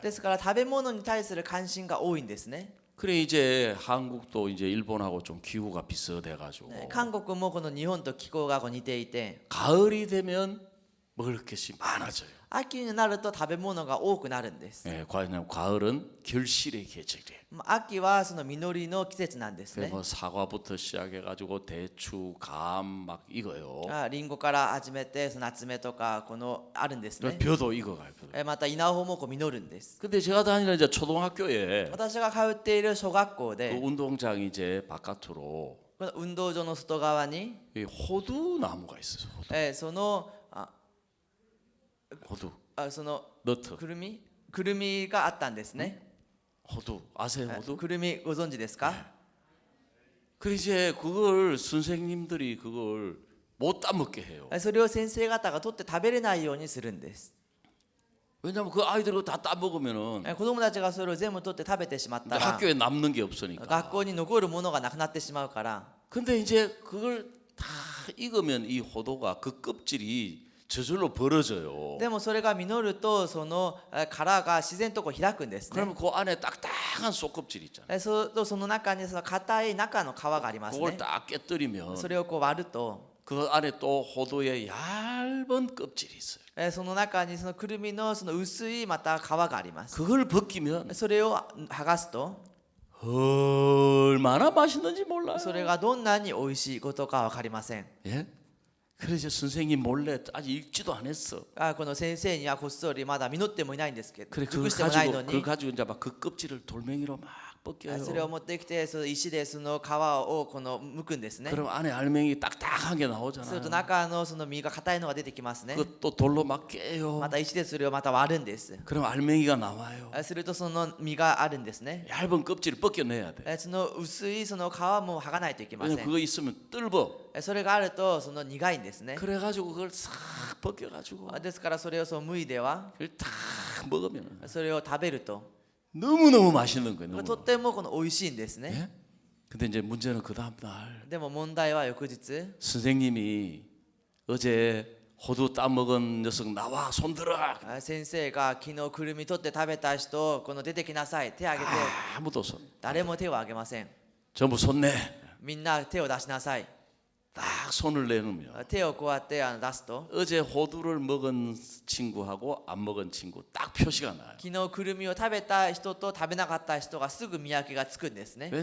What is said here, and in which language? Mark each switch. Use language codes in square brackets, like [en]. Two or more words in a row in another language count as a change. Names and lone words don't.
[ja] ですから食べ物に対する関心が多いんですね。 [ko] 그래 이제 한국도 이제 일본하고 좀 기후가 비슷해 가지고 [ja] 韓国もこの日本と気候が似ていて、 [ko] 가을이 되면 먹을 것이 많아져요. [ja] 秋になると食べ物が多くなるんです。 [ko] 예, 가을은 결실의 계절이에요. [ja] 秋はその実りの季節なんですね。 [ko] 뭐 사과부터 시작해 가지고 대추, 감 막 익어요. [ja] リンゴから始めて、その夏目とかこのあるんですね。 [ko] 벼도 익어가요. 벼도. [ja] また稲穂もこう実るんです。 [ko] 근데 제가 다니는 이제 초등학교에 [ja] 私が通っている小学校 [ko] 그 [ja] で、 [ko] 운동장이 이제 바깥으로 [ja] この運動場の外側に、 [ko] 이 호두 나무가 있어요. 호두. [ja] その [ko] 호두. [ja] その [ko] 너트. [ja] くるみがあったんですね。 [ko] 호두. 아세요, 호두? [ja] くるみご存知ですか？ [ko] 그래 이제 그걸 선생님들이 그걸 못 따먹게 해요. [ja] それを先生方が取って食べれないようにするんです。 [ko] 왜냐하면 그 아이들이 다 따먹으면은 [ja] 子供たちがそれを全部取って食べてしまったら [ko] 학교에 남는 게 없으니까. [ja] 学校に残るものがなくなってしまうから [ko] 근데 이제 그걸 다 익으면 이 호두가 그 껍질이 저절로 벌어져요. [ja] でもそれが実るとその殻が自然とこう開くんですね [ko] 그러면 그 안에 딱딱한 속껍질 있잖아요. [ja] その中にその硬い中の皮があります [ko] 그걸 [ja] ね [ko] 딱 깨뜨리면 [ja] それをこう割ると [ko] 그 안에 또 호두의 얇은 껍질이 있어요. [ja] その中にそのくるみのその薄いまた皮があります [ko] 그걸 벗기면 [ja] それを剥がすと [ko] 얼마나 맛있는지 몰라요. [ja] それがどんなに美味しいことか分かりません [ko] 예? 그래서 선생님 몰래 아직 읽지도 안 했어. [ja] この先生にはこっそりまだ実ってもいないんですけど [ko] 그래 [ja] 熟してもないの [ko] 그거 [ja] に [ko] 가지고 이제 막 그 껍질을 돌멩이로 막 벗겨요. [ja] それを持ってきてその石でその皮をこの剥くんですね [ko] 그럼 안에 알맹이 딱딱한 게 [ja] する [ko] 나오잖아요. [ja] と中のその実が硬いのが出てきますね [ko] 그것도 돌로 막 깨요. [ja] また石でそれをまた割るんです [ko] 그럼 알맹이가 나와요. [ja] するとその実があるんですね [ko] 얇은 껍질을 벗겨내야 돼. [ja] その薄いその皮も剥がないといけませ [ko] 왜냐면 [ja] ん [ko] 그거 있으면 뜰버. [ja] それがあるとその苦いんですね [ko] 그래가지고 그걸 싹 벗겨가지고 [ja] ですからそれをその剥いでは [ko] 그걸 딱 먹으면 [ja] それを食べると [ko] 너무너무 맛있는 거예요. [ja] と [ko] 너무. [ja] ってもこの美味しいんですね [ko] 예? 근데 이제 문제는 그 다음 날 [ja] でも問題は翌日 [ko] 선생님이 어제 호두 따먹은 녀석 나와 손들어. [ja] 先生が昨日くるみ取って食べた人この出てきなさい手挙げて [ko] 아무도 손. [ja] 誰も手を挙げません [ko] 전부 손 내. [ja] みんな手を出しなさい [ko] 딱 손을 내놓으면 [ja] 手をこうやって出すと [ko] 어제 호두를 먹은 친구하고 안 먹은 친구 딱 표시가 나요. [ja] 昨日くるみを食べた人と食べなかった人がすぐ見分けがつくんですね